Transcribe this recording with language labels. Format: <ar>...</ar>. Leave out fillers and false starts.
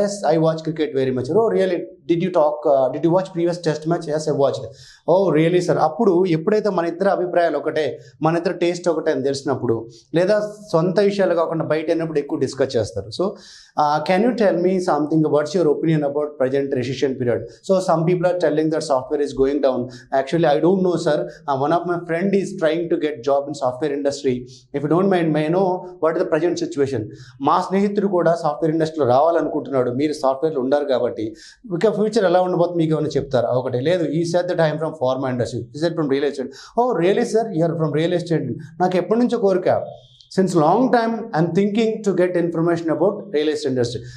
<en>Yes I watch cricket very much. Oh really did you watch previous test match, yes I watch. Oh really sir.</en> <te>అప్పుడు ఎప్పుడైతే మన ఇద్దరు అభిప్రాయాలు ఒకటే, మన ఇద్దరు టేస్ట్ ఒకటే అని తెలిసినప్పుడు, లేదా సొంత విషయాలు కాకుండా బయట అయినప్పుడు ఎక్కువ డిస్కస్ చేస్తారు.</te> <en>So can you tell me something, what's your opinion about present recession period. So some people are telling that software is going down. Actually, I don't know, sir. One of my friend is trying to get job in software industry. If you don't mind, may I know what is the present situation?</en> <te>మా స్నేహితుడు కూడా software ఇండస్ట్రీలో రావాలనుకుంటున్నాడు. మీరు సాఫ్ట్వేర్లో ఉండారు కాబట్టి ఇక future ఎలా ఉండబోతుంది మీకు ఏమైనా చెప్తారా? ఒకటి లేదు,</te> <en>He said that I'm from pharma industry, he said from real estate. Oh really sir, you are from real estate.</en> <te>నాకు ఎప్పటి నుంచో కోరిక,</te> <en>Since long time I'm thinking to get information about real estate industry.</en>